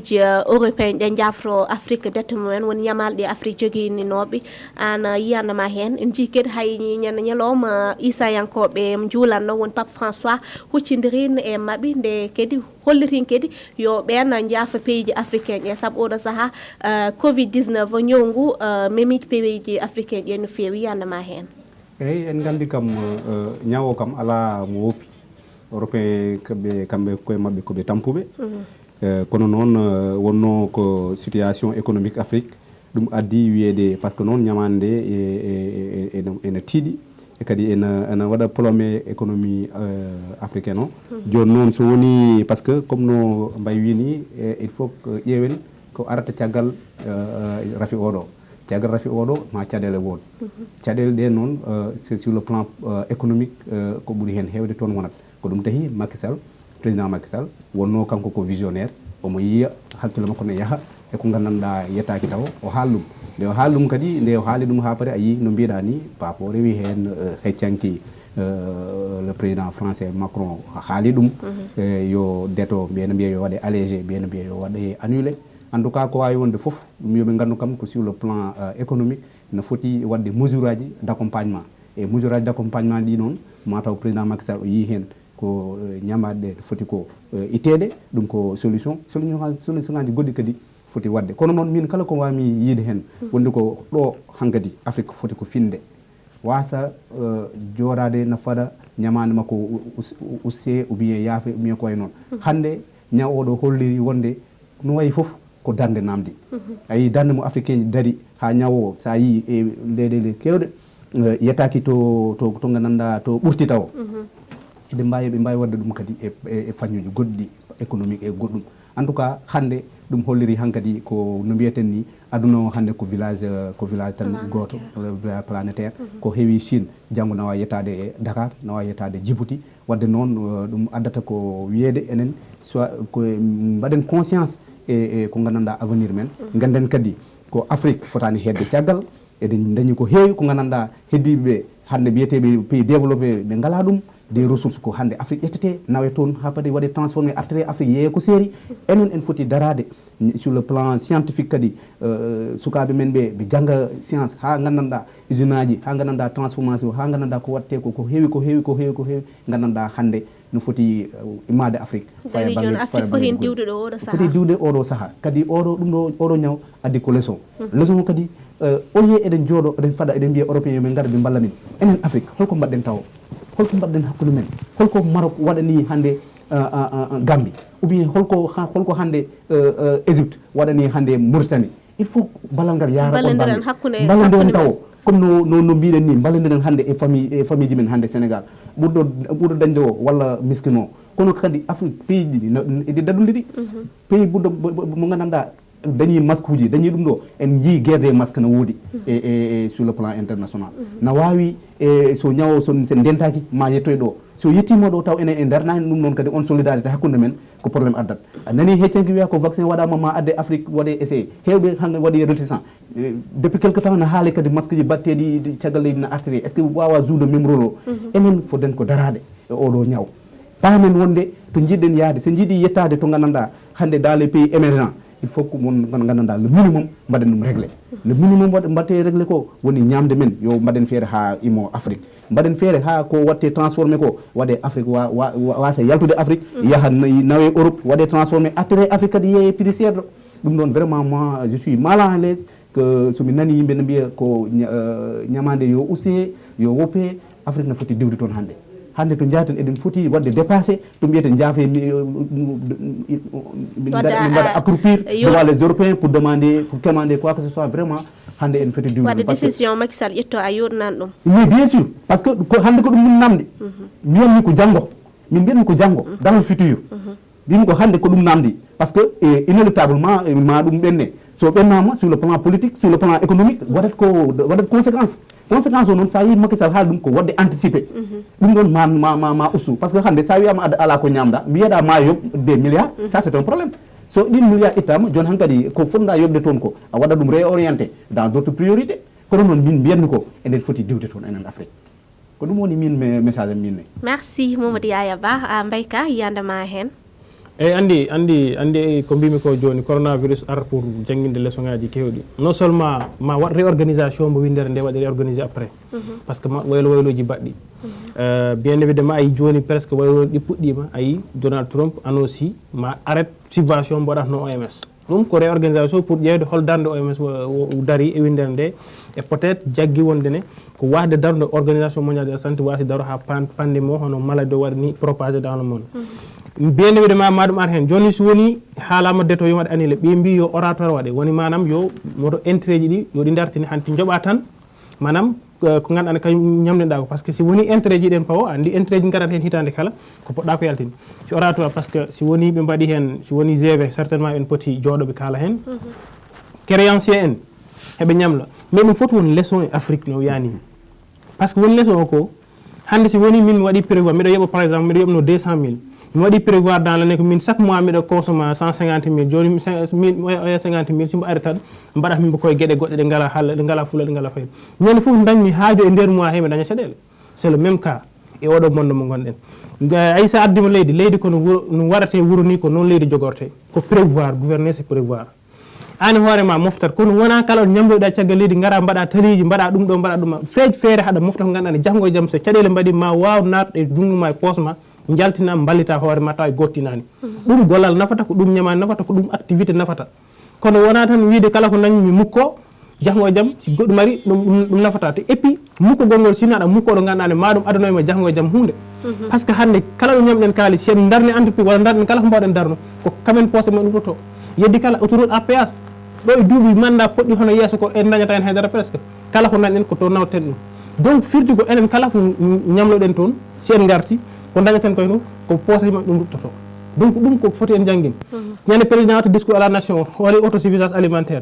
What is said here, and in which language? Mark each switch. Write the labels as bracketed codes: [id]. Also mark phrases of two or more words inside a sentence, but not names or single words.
[ff] ji européen ɗe jafro Afrique dette mumen woni ñamalɗe Afrique joguininoɓe an yiyanama hen en jii kadi hay ñalawma isayankoɓe juulanno woni Pape François huccidirin e mabɓe nde kadi hollitin kadi yo ɓen jaafa pays ji africain ƴe saabu oɗo saaha covid 19 ñowngu memiji pays ji africain ƴe no fewi yandema hen eyyi en gandi kam ñawo kam ala mo woppi européen kamɓe koye mabɓe koɓe tampuɓe kono noon wonno ko [fr] situation économique [ff] Afrique ɗum addi wiyede [fr] par ce que [ff] noon ñamande ene tiiɗi e kadi ene waɗa [fr] plombé économie africaine [ff] o joni noon so woni [fr] par ce que [ff] comme no Mbaye wini [fr] il faut [ff] ƴeewen ko arata caggal rafi oɗo caggal rafi oɗo ma caɗele wood caɗele ɗe noon [fr] c'est sur le plan économique [ff] ko ɓuuri hen hewde toon wonat ko ɗum tahi Macky Sall président Macky Sall wonno kanko ko visionnaire omo yiya hakkille makko ne yaaha e ko gandanɗa yettaki taw o haaldum nde o haaldum kadi nde o haali ɗum ha paari a yi no mbiɗa ni papo o rewi hen heccanki [fr] le président français Macron [ff] haali ɗum yo deto mbiyeno mbiya yo waɗe allégé mbiyeno mbiya yo waɗe annulé [fr] en tout cas [ff] ko wawi wonde foof ɗum yoɓe gandu kam ko [fr] sur le plan économique [ff] ne foti wadde mesure aji [fr] d' accompagnement [ff] e mesure aji [fr] d' accompagnement [ff] ɗi noon mataw président Macky Sall o yi hen ko ñamaɗe ɗe foti ko ittede ɗum ko solution ngaji goɗɗi kadi foti wadde kono noon min kala ko wami yiide hen wonde ko ɗo hankadi Afrique foti ko finde wasa jorade no faɗa ñamande makko usse [fr] ou bien [ff] yaafe [fr] ou bien [ff] ko way noon hande ñaw oɗo holliri wonde no wayi foof ko darde namdi ayi darde mo africain dari ha ñawo sa yi e leyɗele kewɗe yettaki to gandanɗa to ɓurti taw ɓe mbawi wadde ɗum kadi e fañuji goɗɗi économique e goɗɗum en tout cas hande ɗum holliri hankadi ko no mbiyeten ni aduna o hande ko village tan goto planétaire ko heewi Chine janggo nawa yettade e Dakar nawa yettade Djibouti wadde noon ɗum addata ko wiyede enen soit ko mbaɗen conscience e ko gandanɗa avenir men ganden kadi ko Afrique fotani hedde caggal eɗen dañi ko heewi ko gandanɗa heddiɓeɓe hande biyeteɓe [fr] pays développé [ff] ɓe ngala ɗum [fr] des ressources [ff] ko hande Afrique ƴettete nawe toon ha padi waɗe transformé artere Afrique yeeye ko seeri enen en foti darade [fr] sur le plan scientifique [ff] kadi sukaɓe men ɓe jangga science ha gandanɗa usine aji ha gandanɗa transformation ha gandanɗa ko watte ko heewi gandanɗa hande no foti immade Afrique foti diwde oɗo saaha kadi oɗo ñaw addi ko leçon leçon kadi [fr] au lieu [ff] eɗen jooɗo eɗen faɗa eɗen mbiya européen ɓe gara ɓe mballa min enen Afrique holko mbaɗɗen taw holko mbaɗɗen hakkude men holko Maroc waɗani hande Gambie [fr] ou bien [ff] holko hande Égypte waɗani hande Mauritanie [fr] il faut [ff] ballal ngal yaara on ballodiren taw comme no mbiɗen ni ballodiren hande e famille ji men hande Sénégal ɓurɗo dañde o walla miskino kono kadi Afrique pays ɗiɗi eɗi daɗude ɗi pays ɓurɗo mo gandanɗa dañi masque uji dañi ɗum ɗo en jii [fr] guerre des masques [ff] no woodi e [fr] sur le plan international [ff] no wawi so ñawo sen dentaki ma yettoy ɗo so yettima ɗo taw enen e darnani ɗum noon kadi on solidarité hakkude men ko probléme addat a nani heccenki wiya ko vaccin waɗama ma adde Afrique waɗe essayé hewɓe hande waɗi réticent [fr] depuis quelque temps [ff] no haali kadi masque ji batteɗi caggal leydi no artiri [fr] est ce que [ff] wawa joude [fr] même rôle [ff] o enen foden ko darade e oɗo ñaw pamen wonde to jiɗɗen yaade so jiiɗi yettade to gandanɗa hande [fr] dans les pays émergents il faut [ff] ko mon gandanɗa [fr] le minimum [ff] mbaɗen ɗum réglé [fr] le minimum [ff] mbatte réglé ko woni ñamde men yo mbaɗen feere ha imo Afrique mbaɗen feere ha ko watte transformé ko waɗe Afrique wasa yaltude Afrique yaha nawe Europe waɗe transformé attiré Afrique kadi yeeye prix seeɗo ɗum ɗon [fr] vraiment moi je suis mal à l'aise que [ff] somi nani yimɓe no mbiya ko ñamande yo usse yo woppe Afrique no foti diwde toon hande to jaten eɗen foti wadde dépassé ɗum wiyete jaafe mbaɗa [fr] accroupir devant les Européens pour quémander quoi que ce soit vraiment [ff] hande en foti diwde wadde décision Macky Sall ƴetto a yurnan ɗum [fr] mais bien sûr parce que [ff] hande ko ɗum min namdi mbiyatmi ko janggo [fr] dans le futur [ff] mbimi ko hande ko ɗum namdi [fr] par ce que inéluctablement [ff] ma ɗum ɓenne so ɓennama [fr] sur le plan politique sur le plan économique [ff] waɗat conséquence o noon sa yi Macky Sall haali ɗum ko wadde anticipé ɗum ɗon ma ustu [fr] par ce que [ff] hande sa wiyama ala ko ñamda mbiyeɗa ma yob [fr] des milliards ça c'est un problème [ff] so ɗin milliards ittama joni hankkadi ko fonɗa yobde toon ko a waɗa ɗum [fr] réorienté dans d' autres priorités [ff] kono noon min mbiyatmi ko enen foti diwde toon enen Afrique ko ɗum woni min message am minne merci Mamadou Yaya Ba Mbayka yiyandema hen eyyi andi ko mbimi ko joni coronavirus ar pour jangguinde leçon ngaji kewɗi [fr] non seulement [ff] ma waɗ réorganisation mo windere nde waɗi réorganisé après [fr] par ce que [ff] wayloji baɗɗi [fr] bien évidemment [ff] ayi joni presque wayloji ɗi puɗɗima ayi Donald Trump annoncé ma arrête subvention mbo waɗatno OMS ɗum ko [fr] réorganisation pour [ff] ƴewde hol darde OMS dari e windere nde [fr] et peut être [ff] jaggui wondene ko wasde darde [fr] organisation mondiale de la santé [ff] wasi daro ha pandémie o hono maladie o waɗani [fr] propagé dans le monde bien évidemment [ff] maɗum ar hen joni so woni haalama deto yo waɗe annulé ɓe mbi yo oratoire waɗe woni manam yo moto intérêt ji ɗi yo ɗi dartini hanti jooɓa tan manam ko ganduɗa kañum ñamdeɗa ko [fr] par ce que [ff] si woni intérêt ji ɗen pawo andi intérêt ji garat hen hitande kala ko poɗɗa ko yaltini si oratoire [fr] par ce que [ff] si woni ɓe mbaɗi hen si woni GV certainement en poti jooɗoɓe kala hen créancier en heɓe ñamla mais ɗum foti woni leçon e Afrique no yani [fr] par ce que [ff] woni leçon o ko hande si woni min mi waɗi prévoir mbiɗo yoɓa [fr] par exemple [ff] mbiɗo yoɓno 200 000 mi waɗi prévoir [fr] dans l'année [ff] ko min [fr] chaque mois [ff] miɗo consomme 150 000 joni 50 000 simo ari tan mbaɗat min koye gueɗe goɗɗe ɗe ngala halle ɗe ngala fulla ɗe ngala fayida ñande foof dañmi haajo e nder mois he mi daña caɗele [fr] c'est le même cas [ff] e oɗo monde mo gonɗen ay sa addima leydi ko no waɗate wuuro ni ko noon leydi jogorte ko [fr] prévoir gouverner c'est prévoir [ff] an hoorema moftat kono wona kala ɗo ñamloyɗa caggal leydi gara mbaɗa taliji mbaɗa ɗum ɗo mbaɗa ɗum feej feere haɗa mofta ko ganduɗa ne janggo e jaam so caɗele mbaɗi ma waw natɗe jungngo ma e poche ma jaltina ballita hoore ma taw gottinani ɗum gollal nafata ko ɗum ñamani nafata ko ɗum activité nafata kono wona tan wiide kala ko dañmi mukko jahgo jam si goɗɗum mari ɗum nafata te [fr] et puis [ff] mukko gongol sino aɗa mukko ɗo ganduɗa ne maɗum adanoyma jahgo jam hunde [fr] par ce que [ff] hande kala ɗo ñamɗen kaali sen darni entreprise walla darni kala ko mbawɗen darno ko kamen poosé men ɗumɗoto yeddi kala [fr] autoroute à péage [ff] ɗo e duuɓi mandat poɗɗi hono yeeso ko en dañata hen haydara presque kala ko dañɗen ko to nawten ɗum donc firti ko enen kala ko ñamloɗen toon si en garti ko dañaten koye no ko poosé men ɗum ɗumɗoto donc ɗum ko foti en jangguin ñande président watta [fr] discours à la nation [ff] waɗi [fr] autosuffisance alimentaire